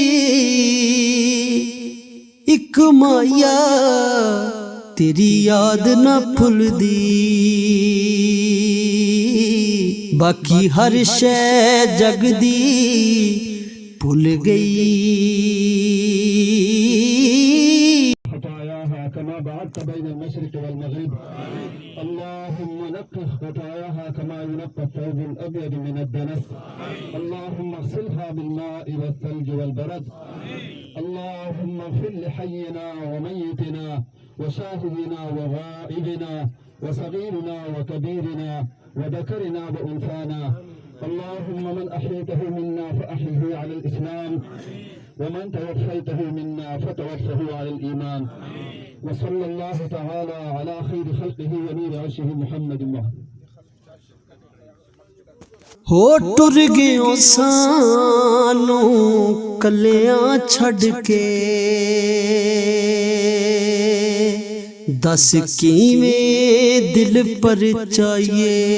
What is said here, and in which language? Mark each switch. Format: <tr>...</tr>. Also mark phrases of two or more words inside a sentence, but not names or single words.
<pa>इक माया तेरी याद ना भुलदी बाकी हर शै जगदी भुल गई।</pa> <ar>كما بعدت بين المشرق والمغرب اللهم نقه خطاياها كما ينقى الثوب الابيض من الدنس. اللهم اغسلها بالماء والثلج والبرد. اللهم اغفر لحينا وميتنا وشاهدنا وغائبنا وصغيرنا وكبيرنا وذكرنا وانثانا. اللهم من احييته منا فاحيه على الاسلام ومن توفيته منا فتوفه على الايمان. وصلى الله تعالى على خير خلقه ونور عرشه محمد</ar> <pa>हो टुर गयो सानू कलियां छड़ के दस किवें दिल पर चाहिए।</pa>